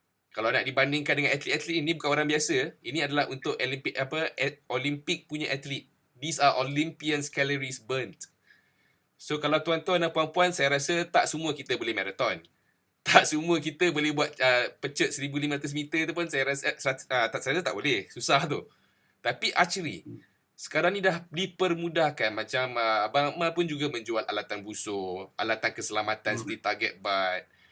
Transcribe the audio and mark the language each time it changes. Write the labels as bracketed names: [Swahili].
[Malay] Kalau nak dibandingkan dengan atlet-atlet ini, bukan orang biasa. Ini adalah untuk Olimpik punya atlet. [English] These are Olympians calories burnt. [Malay] So kalau tuan-tuan dan puan-puan, saya rasa tak semua kita boleh marathon. Tak semua kita boleh buat pecut 1,500 meter tu pun saya rasa tak boleh. Susah tu. Tapi archery, sekarang ni dah dipermudahkan. Macam Abang Akmal pun juga menjual alatan busur, alatan keselamatan seperti target butt.